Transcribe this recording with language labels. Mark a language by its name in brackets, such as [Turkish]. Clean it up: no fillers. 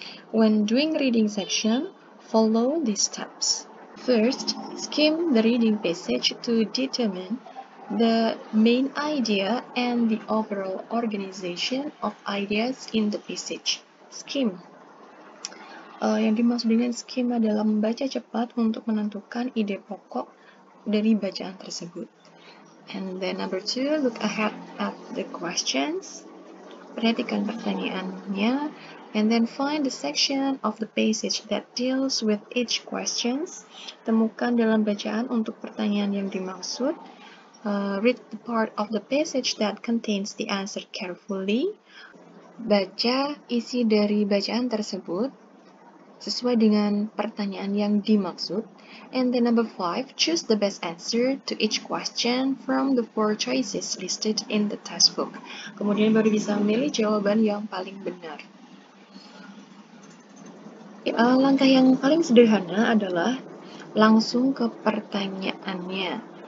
[English] When doing reading section, follow these steps. First, skim the reading passage to determine the main idea and the overall organization of ideas in the passage. Skim. [Indonesian] Yang dimaksud dengan skim adalah membaca cepat untuk menentukan ide pokok dari bacaan tersebut. [English] And then number 2, look ahead at the questions. [Indonesian] Perhatikan pertanyaannya, [English] and then find the section of the passage that deals with each questions. [Indonesian] Temukan dalam bacaan untuk pertanyaan yang dimaksud. [English] Read the part of the passage that contains the answer carefully. [Indonesian] Baca isi dari bacaan tersebut sesuai dengan pertanyaan yang dimaksud. [English] And then number 5, choose the best answer to each question from the 4 choices listed in the textbook. [Indonesian] Kemudian baru bisa memilih jawaban yang paling benar. Langkah yang paling sederhana adalah langsung ke pertanyaannya.